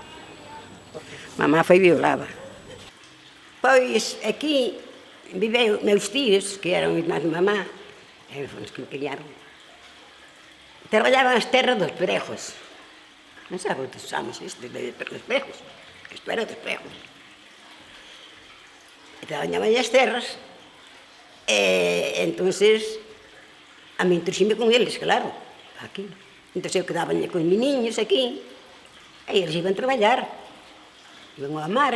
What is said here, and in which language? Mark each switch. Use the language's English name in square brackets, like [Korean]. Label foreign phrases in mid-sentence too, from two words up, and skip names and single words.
[Portuguese] Mamã foi violada. Pois aqui viveu meus tios, que eram irmãos de mamã, foram os que me criaram. Trabalhavam nas terras dos Prejos. Não sabe o que chamamos isto dos Prejos? Isto era dos Prejos. Trabalhavam nas terras. [Galician] Entonces, a mí introduxime con eles, claro, aquí. Entón eu quedaba con os meniños aquí, e eles iban traballar, iban ao mar.